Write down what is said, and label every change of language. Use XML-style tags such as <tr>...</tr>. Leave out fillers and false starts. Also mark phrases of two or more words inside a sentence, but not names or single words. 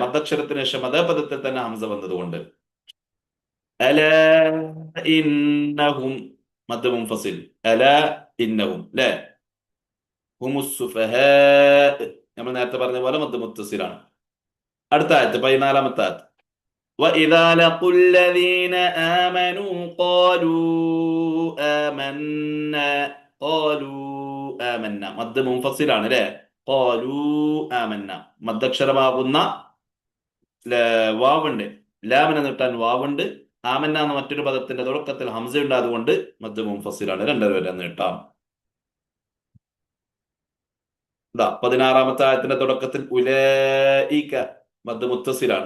<ml>മദ്ദക്ഷരത്തിന് ശേഷം അതേ പദത്തിൽ തന്നെ ഹംസ വന്നതുകൊണ്ട്.</ml> <ar>ألا إنهم مد منفصل. ألا إنهم അല്ലെ.</ar> <ml>ഹുമുസ്സുഫഹാ നമ്മൾ നേരത്തെ പറഞ്ഞ പോലെ മദ് മുത്തസിലാണ്. അടുത്ത ആയത്ത് 14ാമത്തെ ആയത്ത്.</ml> <ar>وَإِذَا لَقُوا الَّذِينَ آمَنُوا قَالُوا آمَنَّا. قَالُوا آمَنَّا</ar> <ml>മദ് മുൻഫസിലാണ് അല്ലെ.</ml> <ar>قَالُوا آمَنَّا.</ar> <ml>മദ്ദക്ഷരമാകുന്ന വാവുണ്ട്, ലാമിനെ നീട്ടാൻ വാവുണ്ട്. ആമന്ന എന്ന മറ്റൊരു പദത്തിന്റെ തുടക്കത്തിൽ ഹംസ ഉണ്ട്, അതുകൊണ്ട് മദ് മുൻഫസിലാണ്, രണ്ടുപേരെ നീട്ടാം. 16-ാമത്തെ ആയത്തിന്റെ തുടക്കത്തിൽ ഉലൈക മദ് മുത്തസിലാണ്.</ml>